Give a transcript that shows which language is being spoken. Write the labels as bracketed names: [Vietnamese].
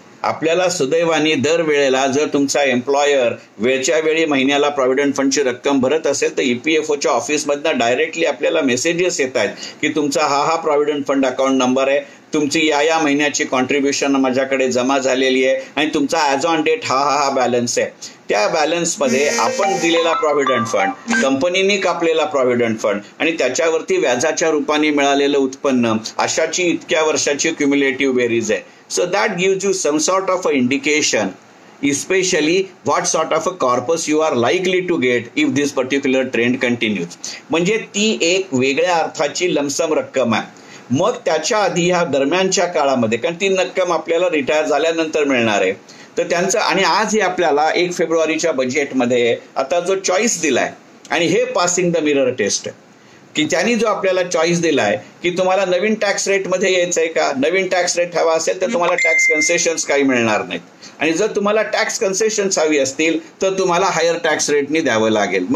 [Marathi] आपल्याला सुदैवाने दरवेळेला जर तुमचा एम्प्लॉयर वेळच्या वेळी महिन्याला प्रॉव्हिडंट फंडची रक्कम भरत असेल तर EPFOच्या ऑफिसमधनं डायरेक्टली आपल्याला मेसेजेस येत आहेत की तुमचा हा प्रॉव्हिडंट फंड अकाउंट नंबर आहे, तुमची या महिन्याची कॉन्ट्रीब्युशन माझ्याकडे जमा झालेली आहे आणि तुमचा ॲज ऑन डेट हा बॅलन्स आहे. त्या बॅलन्समध्ये आपण दिलेला प्रॉव्हिडंट फंड, कंपनीने कापलेला प्रॉव्हिडंट फंड आणि त्याच्यावरती व्याजाच्या रूपाने मिळालेलं उत्पन्न अशाची इतक्या वर्षाची क्युम्युलेटिव्ह बेरीज आहे. [English] So that gives you some sort of a indication, especially what sort of a corpus you are likely to get if this particular trend continues. [Marathi] म्हणजे ती एक वेगळ्या अर्थाची लमसम रक्कम आहे. मग त्याच्या आधी ह्या दरम्यानच्या काळामध्ये, कारण ती रक्कम आपल्याला रिटायर झाल्यानंतर मिळणार आहे, तर त्यांचं आणि आज हे आपल्याला 1 फेब्रुवारीच्या बजेटमध्ये आता जो चॉईस दिलाय आणि हे पासिंग द मिरर टेस्ट आहे की त्यांनी जो आपल्याला चॉईस दिलाय की तुम्हाला नवीन टॅक्स रेटमध्ये यायचंय का, नवीन टॅक्स रेट हवा असेल तर तुम्हाला टॅक्स कन्सेशन्स काही मिळणार नाहीत, आणि जर तुम्हाला टॅक्स कन्सेशन्स हवी असतील तर तुम्हाला हायर टॅक्स रेटनी द्यावं लागेल.